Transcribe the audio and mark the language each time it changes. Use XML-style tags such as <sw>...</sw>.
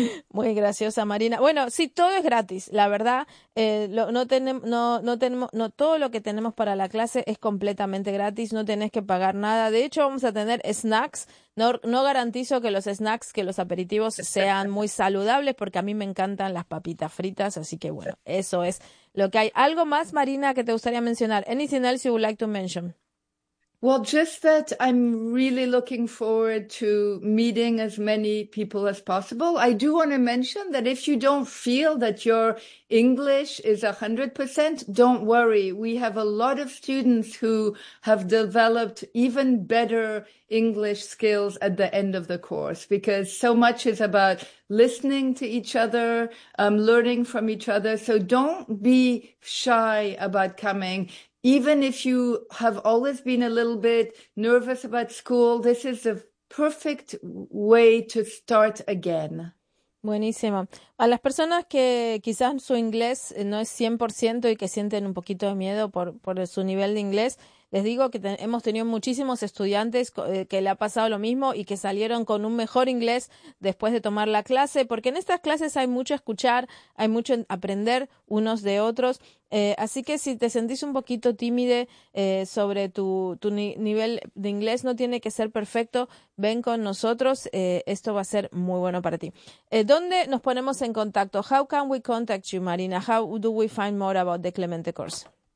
<es>Muy graciosa, Marina. Bueno, sí, todo es gratis, la verdad. Todo lo que tenemos para la clase es completamente gratis, no tenés que pagar nada. De hecho, vamos a tener snacks. No garantizo que los snacks, que los aperitivos sean muy saludables, porque a mí me encantan las papitas fritas, así que bueno, eso es lo que hay. ¿Algo más, Marina, que te gustaría mencionar?</es> <en>Anything else you would like to mention? Well, just that I'm really looking forward to meeting as many people as possible. I do want to mention that if you don't feel that your English is 100%, don't worry. We have a lot of students who have developed even better English skills at the end of the course, because so much is about listening to each other, learning from each other. So don't be shy about coming. Even if you have always been a little bit nervous about school, this is the perfect way to start again.</en> <es>Buenísimo. A las personas que quizás su inglés no es 100% y que sienten un poquito de miedo por su nivel de inglés, les digo que hemos tenido muchísimos estudiantes que le ha pasado lo mismo y que salieron con un mejor inglés después de tomar la clase, porque en estas clases hay mucho escuchar, hay mucho aprender unos de otros. Así que si te sentís un poquito tímide sobre tu nivel de inglés, no tiene que ser perfecto, ven con nosotros, esto va a ser muy bueno para ti. ¿Dónde nos ponemos en contacto?</es> <en>How can we contact you, Marina? How do we find more about the Clemente course?</en>